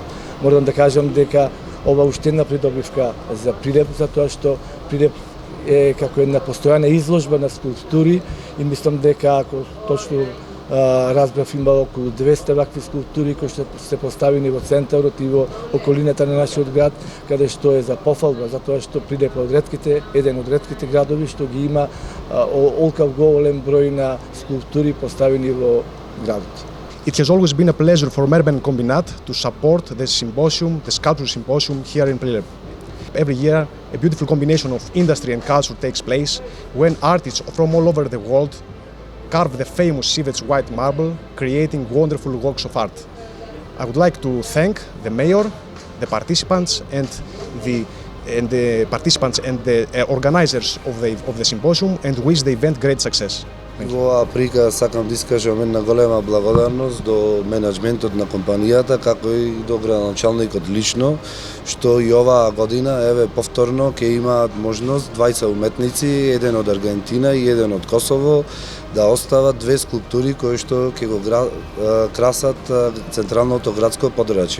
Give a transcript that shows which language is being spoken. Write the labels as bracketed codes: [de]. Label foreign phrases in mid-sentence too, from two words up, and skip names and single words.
[mk] Морам да кажам дека ова уште една придобивка за Прилеп, затоа што Прилеп е како една постојана изложба на скулптури и мислам дека, ако точно разбрав, има околу 200 вакви скулптури кои што се поставени во центарот и во околината на нашиот град, каде што е за пофалба, затоа што Прилеп е еден од ретките градови што ги има олкав голем број на скулптури поставени во градот. [en] It has always been a pleasure for Merben Kombinat to support the symposium, the sculpture symposium here in Prilep. Every year, a beautiful combination of industry and culture takes place when artists from all over the world carve the famous Sivets white marble, creating wonderful works of art. I would like to thank the mayor, the participants, and the organizers of the symposium, and wish the event great success. [mk] Во оваа прика сакам да искажам една голема благодарност до менеджментот на компанијата, како и до градоначалникот лично, што и оваа година, повторно, ќе имаат можност двајца уметници, еден од Аргентина и еден од Косово, да остават две скулптури кои што ќе го красат централното градско подрачје.